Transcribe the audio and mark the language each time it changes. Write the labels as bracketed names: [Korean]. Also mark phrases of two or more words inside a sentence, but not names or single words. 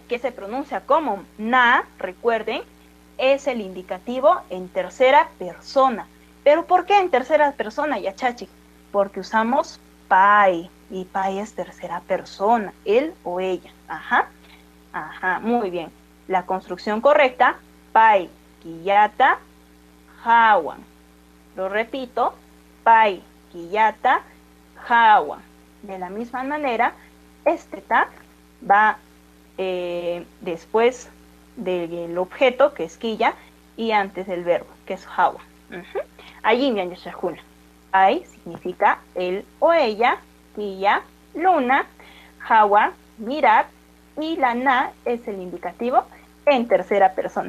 [Spanish] Que se pronuncia como na, recuerden, es el indicativo en tercera persona. ¿Pero por qué en tercera persona, Yachachi? Porque usamos pai, y pai es tercera persona, él o ella. Ajá. Ajá, muy bien. La construcción correcta, [Quechua] pai, quillata, jawan. [Spanish] Lo repito, [Quechua] pai, quillata, jawan. [Spanish] De la misma manera, este ta va después del objeto, que es quilla, y antes del verbo, que es jawa. Allí me han yashahuna. Pai significa él o ella, quilla, luna, jawa, mirar, y la na es el indicativo en tercera persona.